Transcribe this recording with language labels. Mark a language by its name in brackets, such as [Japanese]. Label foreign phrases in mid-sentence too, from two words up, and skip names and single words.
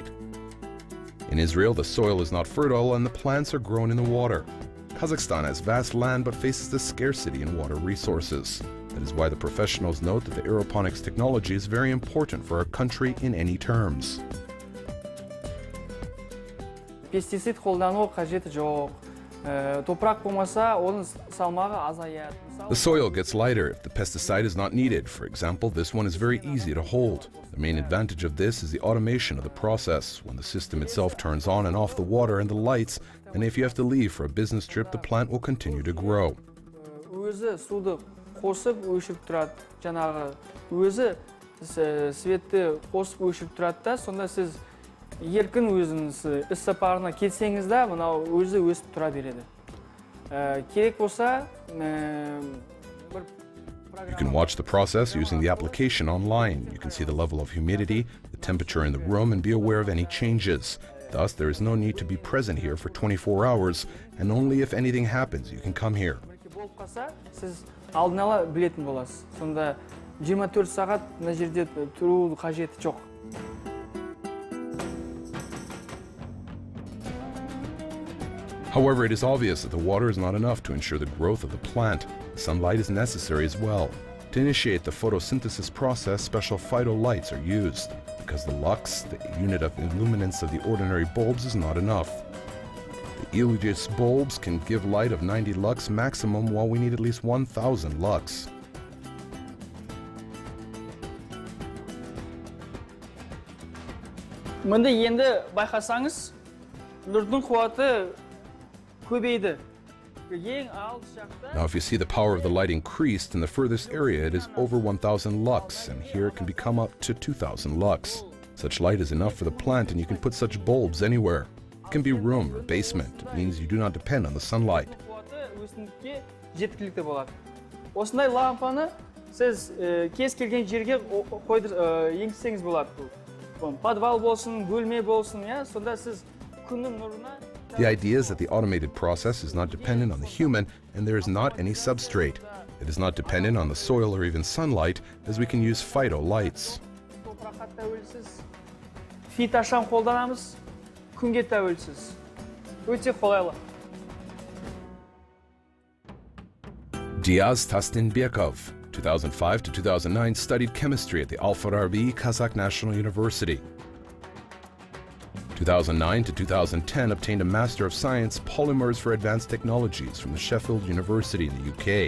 [English] In Israel, the soil is not fertile and the plants are grown in the water. Kazakhstan has vast land but faces the scarcity in water resources. That is why the professionals note that the aeroponics technology is very important for our country in any terms. [Kazakh] Pesticid қолдану қажеті жоқ. Toprak болмаса, оның салмағы азаяды. [English] The soil gets lighter if the pesticide is not needed. For example, this one is very easy to hold. The main advantage of this is the automation of the process, when the system itself turns on and off the water and the lights, and if you have to leave for a business trip, the plant will continue to grow. [Kazakh] Өзі суды қосып өшіріп тұрады. Жаңағы өзі светті қосып өшіріп тұрады да, сонда сіз еркін өзіңіз іс сапарына кетсеңіз де, мынау өзі өсіп тұра береді. Керек болса, [English] You can watch the process using the application online. You can see the level of humidity, the temperature in the room, and be aware of any changes. Thus, there is no need to be present here for 24 hours, and only if anything happens, you can come here. [Kazakh] Сіз алдын ала білетін боласыз. Сонда 24 сағат мына жерде тұру қажеті жоқ. [English] However, it is obvious that the water is not enough to ensure the growth of the plant. Sunlight is necessary as well. To initiate the photosynthesis process, special phytolights are used, because the lux, the unit of illuminance of the ordinary bulbs, is not enough. The Eligious bulbs can give light of 90 lux maximum, while we need at least 1000 lux. [Kazakh] Мында енді байқасаңыз, нұрдың қуаты көбейді. [English] Now, if you see the power of the light increased, in the furthest area it is over 1000 lux, and here it can become up to 2000 lux. Such light is enough for the plant, and you can put such bulbs anywhere. It can be room or basement. It means you do not depend on the sunlight. [Kazakh] Осындай лампаны сіз кез келген жерге енгізсеңіз болады. Подвал болсын, бөлме болсын, сонда сіз күннің нұрына. [English] The idea is that the automated process is not dependent on the human, and there is not any substrate. It is not dependent on the soil or even sunlight, as we can use phytolights. [Kazakh] Фитошам қолданамыз, күнге тәуелсіз. Өте қолайлы. [English] Dias Tastanbekov, 2005 to 2009, studied chemistry at the Al-Farabi Kazakh National University. 2009 to 2010, obtained a Master of Science Polymers for Advanced Technologies from the Sheffield University in the UK.